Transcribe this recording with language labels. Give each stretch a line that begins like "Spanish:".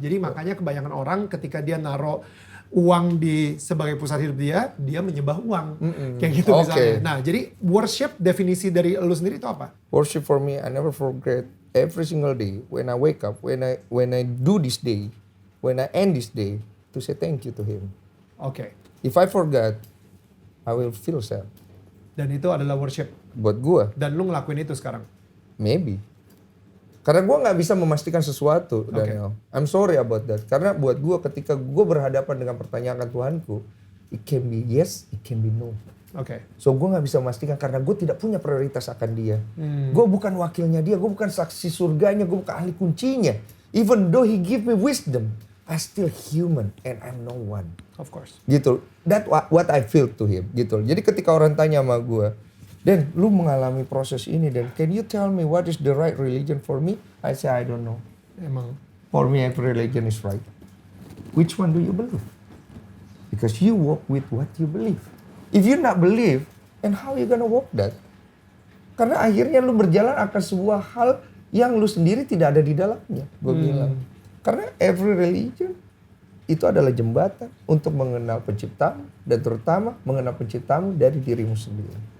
Indonesian: Jadi makanya kebanyakan orang ketika dia naruh uang sebagai pusat hidup dia menyembah uang. Kayak gitu misalnya. Nah, jadi worship definisi dari lu sendiri itu apa?
English: Worship for me, I never forget every single day when I wake up, when I do this day, when I end this day, to say thank you to Him.
Indonesian: Oke.
English: If I forget, I will feel sad.
Indonesian: Dan itu adalah worship. Buat gua, Dan lu ngelakuin itu sekarang.
English: maybe.
Indonesian: Karena gue nggak bisa memastikan sesuatu, Daniel.
English: I'm sorry about that.
Indonesian: Karena buat gue ketika gue berhadapan dengan pertanyaan Tuhanku,
English: it can be yes, it can be no.
Indonesian: Oke. So gue nggak bisa memastikan karena gue tidak punya prioritas akan dia. Gue bukan wakilnya dia, gue bukan saksi surganya, gue bukan ahli kuncinya.
English: Even though he give me wisdom, I still human and I'm no one. Of course.
Indonesian: Gitu.
English: That what I feel to him.
Indonesian: Gitu. Jadi ketika orang tanya sama gue, Dan, lu mengalami proses ini, Dan.
English: Can you tell me what is the right religion for me? I say, I don't know.
Indonesian: Emang.
English: For me, every religion is right. Which one do you believe? Because you walk with what you believe. If you not believe, then how you gonna walk that?
Indonesian: Karena akhirnya lu berjalan akan sebuah hal yang lu sendiri tidak ada di dalamnya. Gue bilang. Karena every religion itu adalah jembatan untuk mengenal penciptamu. Dan terutama mengenal penciptamu dari dirimu sendiri.